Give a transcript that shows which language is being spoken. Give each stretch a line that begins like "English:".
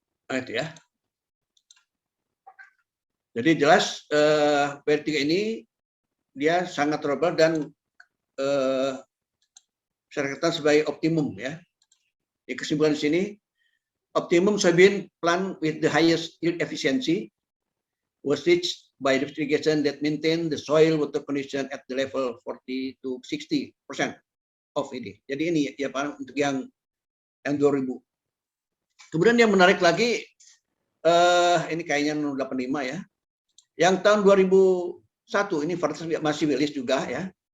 Indonesian: Nah, itu ya. Jadi jelas WD3 ini dia sangat tolerable dan saya katakan sebagai optimum ya. Di kesimpulan di sini,
English: optimum soybean plant with the highest yield efficiency was reached by drip irrigation that maintain the soil water condition at the level 40 to 60% of
Indonesian: ini. Jadi ini ya Pak untuk yang 2000. Kemudian yang menarik lagi ini kayaknya 085 ya. Yang tahun 2001 ini masih rilis juga ya.